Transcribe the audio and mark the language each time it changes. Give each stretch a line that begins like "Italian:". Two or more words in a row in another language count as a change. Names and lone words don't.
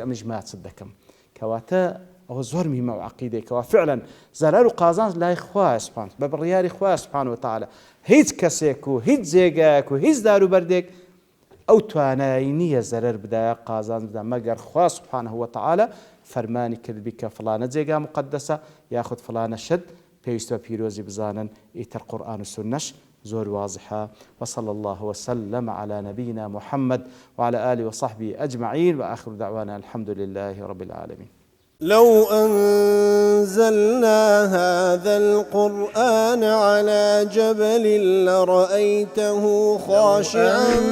Central Kurdish: ئەمنیش ماچت دەکەم کەواتە ئەوە زۆر مهمە و عەقیدەیەکەوە فعلا زەرەر و قازانج لای خوای سوبحانه بە بڕیاری خوای
Arabic: سوبحانه وتعالى
Central Kurdish: هیچ کەسێک و هیچ جێگایەک و هیچ دار و بەردێک ئەو توانایی نییە زەرەر بدایە قازانج بدا مەگەر خوا
Arabic: سوبحانه وتعالى
Central Kurdish: فەرمانی کردبی کە فڵانە جێگا مقدسە یاخود فڵانە شت پێویستە پیرۆزی بزانن ئیتر قورئان و سونەش زور واضحة.
Arabic: وصلى الله وسلم على نبينا محمد وعلى آله وصحبه أجمعين وآخر دعوانا الحمد لله رب العالمين. لو أنزلنا هذا القرآن على جبل لرأيته خاشعا